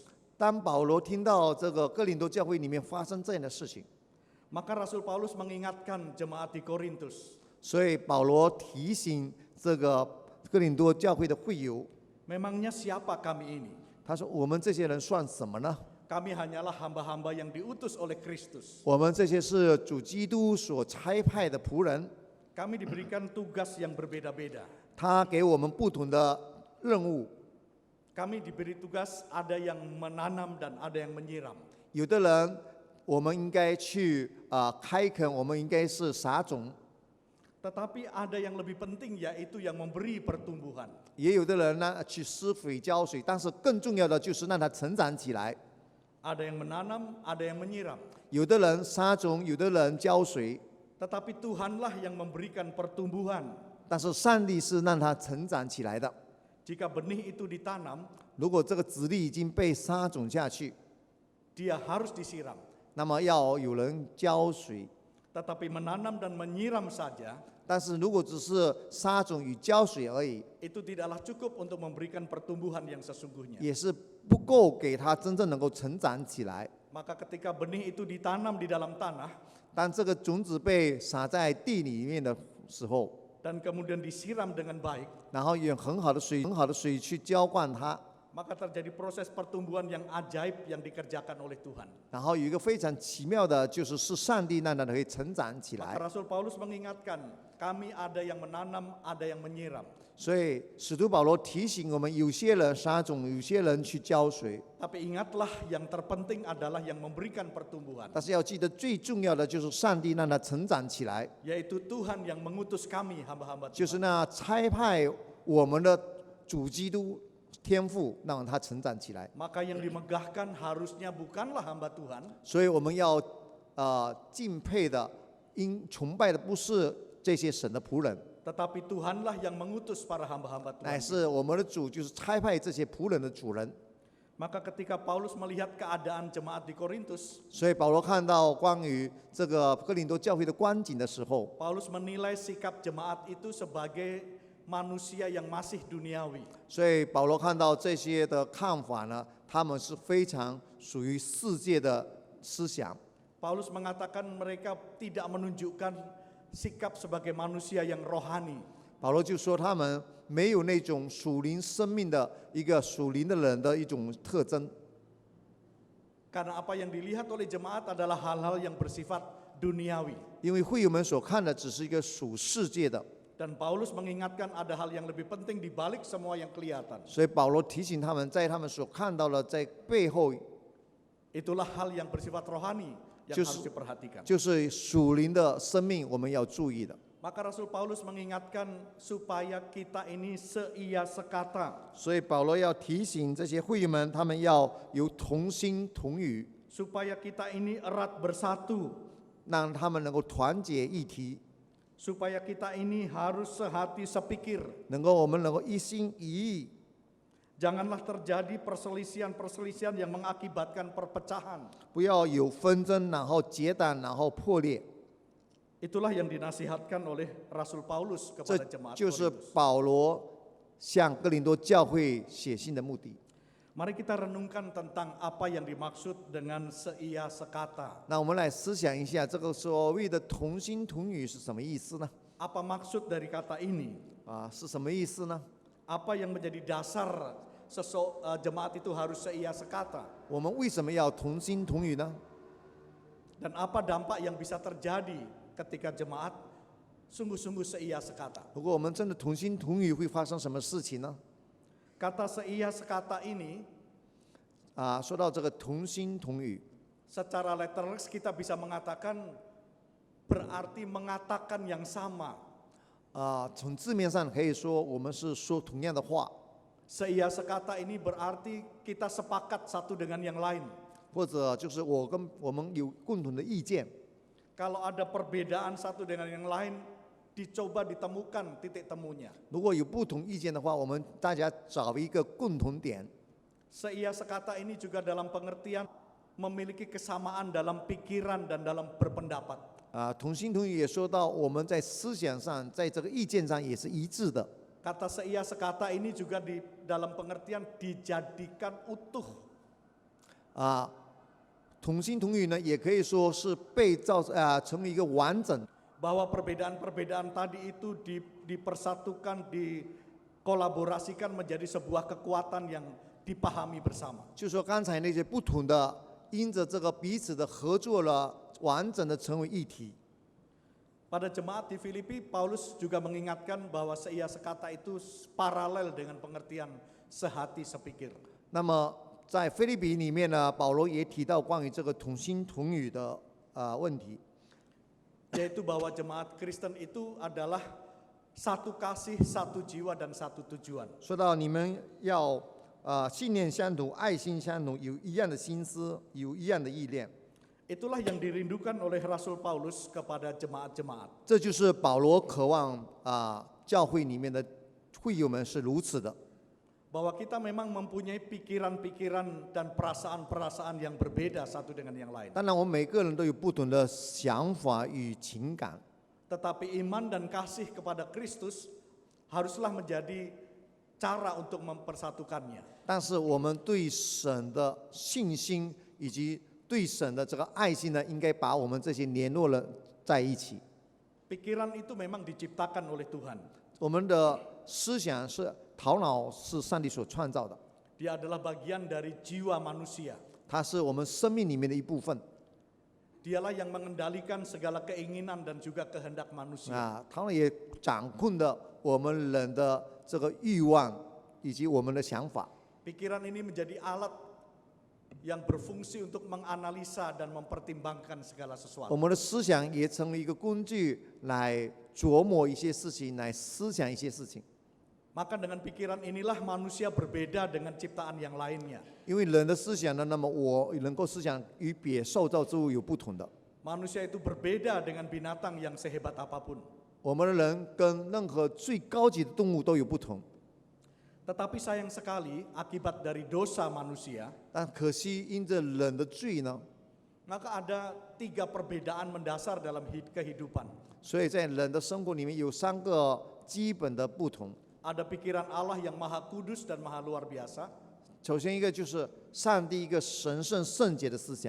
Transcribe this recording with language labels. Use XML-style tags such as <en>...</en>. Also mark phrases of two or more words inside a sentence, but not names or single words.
<zh>当保罗听到这个哥林多教会里面发生这样的事情，</zh> <id>maka Rasul Paulus mengingatkan jemaat di Korintus,</id> <zh>所以保罗提醒这个哥林多教会的会友，</zh> <id>memangnya siapa kami ini?</id> <zh>他说：“我们这些人算什么呢？</zh> <id>Kami hanyalah hamba-hamba yang diutus oleh Kristus.</id> <zh>我们这些是主基督所差派的仆人，</zh> <id>Kami diberikan tugas yang berbeda-beda.</id> <zh>他给我们不同的任务。</zh> <id>Kami diberi tugas, ada yang menanam dan ada yang menyiram.</id> <zh>有的人我们应该去开垦，我们应该是撒种；</zh> <id>Tetapi ada yang lebih penting, yaitu yang memberi pertumbuhan.</id> <zh>也有的人呢去施肥浇水，但是更重要的就是让它成长起来。</zh> <id>Ada yang menanam, ada yang menyiram.</id> <zh>有的人撒种，有的人浇水，</zh> <id>Tetapi Tuhanlah yang memberikan pertumbuhan.</id> <zh>但是上帝是让它成长起来的。</zh> <id>Jika benih itu ditanam,</id> <zh>如果这个籽粒已经被撒种下去，</zh> <id>dia harus disiram.</id> <zh>那么要有人浇水。</zh> <id>Tetapi menanam dan menyiram saja</id> <zh>但是如果只是撒种与浇水而已，</zh> <id>itu tidaklah cukup untuk memberikan pertumbuhan yang sesungguhnya.</id> <zh>也是不够给它真正能够成长起来。</zh> <id>Maka ketika benih itu ditanam di dalam tanah</id> <zh>当这个种子被撒在地里面的时候，</zh> <id>dan kemudian disiram dengan baik,</id> <zh>然后用很好的水去浇灌它，</zh> <id>maka terjadi proses pertumbuhan yang ajaib yang dikerjakan oleh Tuhan.</id> <zh>然后有一个非常奇妙的，是上帝让它可以成长起</zh> <id>Maka</id> <zh>来。</zh> <id>Rasul Paulus mengingatkan, kami ada yang menanam, ada yang menyiram.</id> <zh>所以使徒保罗提醒我们，有些人撒种，有些人去浇水，</zh> <id>Tapi ingatlah yang terpenting adalah yang memberikan pertumbuhan,</id> <zh>但是要记得最重要的就是上帝让它成长起来，</zh> <id>yaitu Tuhan yang mengutus kami hamba-hamba</id> <zh>就</zh> <id>Tuhan.</id> <zh>是那差派我们的主基督天父，让它成长起来。</zh> <id>Maka yang dimegahkan harusnya bukanlah hamba Tuhan,</id> <zh>所以我们要敬佩的、崇拜的不是这些神的仆人，</zh> <id>tetapi Tuhanlah yang mengutus para hamba-hamba</id> <zh>乃</zh> <id>Tuhan.</id> <zh>是我们的主，就是差派这些仆人的主人。</zh> <id>Maka ketika Paulus melihat keadaan jemaat di Korintus,</id> <zh>所以保罗看到关于这个哥林多教会的光景的时候，</zh> <id>Paulus menilai sikap jemaat itu sebagai manusia yang masih duniawi.</id> <zh>所以保罗看到这些的看法呢，他们是非常属于世界的思想。</zh> <id>Paulus mengatakan mereka tidak menunjukkan sikap sebagai manusia yang rohani.</id> <zh>保罗就说他们没有那种属灵生命的一个属灵的人的一种特征，</zh> <id>Karena apa yang dilihat oleh jemaat adalah hal-hal yang bersifat duniawi.</id> <zh>因为会友们所看的只是一个属世界的，</zh> <id>Dan Paulus mengingatkan ada hal yang lebih penting di balik semua yang kelihatan.</id> <zh>所以保罗提醒他们，在他们所看到的，在背后</zh> <id>Itulah hal yang bersifat rohani yang Just- harus diperhatikan.</id> <zh>就是属灵的生命，我们要注意的。</zh> <id>Maka Rasul Paulus mengingatkan supaya kita ini seia sekata,</id> <zh>所以保罗要提醒这些会友们，他们要有同心同语，</zh> <id>supaya kita ini erat bersatu,</id> <zh>让他们能够团结一体，</zh> <id>supaya kita ini harus sehati sepikir.</id> <zh>我们能够一心一意，</zh> <id>Janganlah terjadi perselisihan-perselisihan yang mengakibatkan perpecahan.</id> <zh>不要有纷争，然后结党，然后破裂。</zh> <id>Itulah yang dinasihatkan oleh Rasul Paulus</id> <zh>这</zh> <id>kepada jemaat</id> <zh>就是</zh> <id>Korintus.</id> <zh>保罗向哥林多教会写信的目的。</zh> <id>Mari kita renungkan tentang apa yang dimaksud dengan seia sekata.</id> <zh>那我们来思想一下，这个所谓的同心同语是什么意思呢？</zh> <id>Apa maksud dari kata ini?</id> <zh>是什么意思呢？</zh> <id>Apa yang menjadi dasar jemaat itu harus seia sekata?</id> <zh>我们为什么要同心同语呢？</zh> <id>Dan apa dampak yang bisa terjadi ketika jemaat sungguh-sungguh seia sekata?</id> <zh>如果我们真的同心同语，会发生什么事情呢？</zh> <id>Kata seia sekata ini</id> <zh>说到这个同心同语，</zh> <id>secara letterless kita bisa mengatakan berarti mengatakan yang sama.</id> <zh>从字面上可以说我们是说同样的话，</zh> <id>Seia sekata ini berarti kita sepakat satu dengan yang lain.</id> <zh>或者就是我们有共同的意见。</zh> <id>Kalau ada perbedaan satu dengan yang lain, dicoba ditemukan titik temunya.</id> <zh>如果有不同意见的话，我们大家找一个共同点。</zh> <id>Seia sekata ini juga dalam pengertian memiliki kesamaan dalam pikiran dan dalam berpendapat.</id> <zh>同心同语也说到我们在思想上，在这个意见上也是一致的。</zh> <id>Kata seia sekata ini juga di dalam pengertian dijadikan utuh.</id> <zh>同心同语呢，也可以说是被成为一个完整。</zh> <id>Bahwa perbedaan-perbedaan tadi itu dipersatukan, dikolaborasikan menjadi sebuah kekuatan yang dipahami bersama.</id> <zh>就说刚才那些不同的，因着这个彼此的合作了，完整的成为一体。</zh> <id>Pada jemaat di Filipi, Paulus juga mengingatkan bahwa seia sekata itu paralel dengan pengertian sehati sepikir.</id> <zh>那么在腓立比里面呢，保罗也提到关于这个同心同语的问题，</zh> <id>Yaitu bahwa jemaat Kristen itu adalah satu kasih, satu jiwa, dan satu tujuan.</id> <zh>说到你们要信念相同，爱心相同，有一样的心思，有一样的意念。</zh> <id>Itulah yang dirindukan oleh Rasul Paulus kepada jemaat-jemaat.</id> <zh>这就是保罗渴望教会里面的会友们是如此的。</zh> <id>bahwa kita memang mempunyai pikiran-pikiran dan perasaan-perasaan yang berbeda satu dengan yang lain.</id> <zh>当然，我们每个人都有不同的想法与情感，</zh> <id>Tetapi iman dan kasih kepada Kristus haruslah menjadi cara untuk mempersatukannya.</id> <zh>但是我们对神的信心以及对神的这个爱心呢，应该把我们这些联络了在一起。</zh> <id>Pikiran itu memang diciptakan oleh Tuhan.</id> <zh>我们的思想是头脑是上帝所创造的，</zh> <id>Dia adalah bagian dari jiwa manusia.</id> <zh>它是我们生命里面的一部分</zh> <id>Dialah yang mengendalikan segala keinginan dan juga kehendak manusia.</id> <zh>啊，同样也掌控的我们人的这个欲望以及我们的想法。</zh> <id>Pikiran ini menjadi alat yang berfungsi untuk menganalisa dan mempertimbangkan segala</id> <zh>我</zh> <id>sesuatu.</id> <zh>们的思想也成为一个工具来琢磨一些事情，来思想一些事情。</zh> <id>Maka dengan pikiran inilah manusia berbeda dengan ciptaan yang lainnya.</id> <zh>因为人的思想呢，那么我能够思想与别受造之物有不同的。</zh> <id>Manusia itu berbeda dengan binatang yang sehebat apapun.</id> <zh>我们的人跟任何最高级的动物都有不同，</zh> <id>Tetapi sayang sekali akibat dari dosa manusia,</id> <zh>但可惜因着人的罪呢，</zh> <id>maka ada 3 perbedaan mendasar dalam kehidupan.</id> <zh>所以在人的生活里面有3个基本的不同。</zh> <id>Ada pikiran Allah yang maha kudus dan maha luar biasa.</id> <zh>首先一个就是上帝一个神圣圣洁的思想，</zh>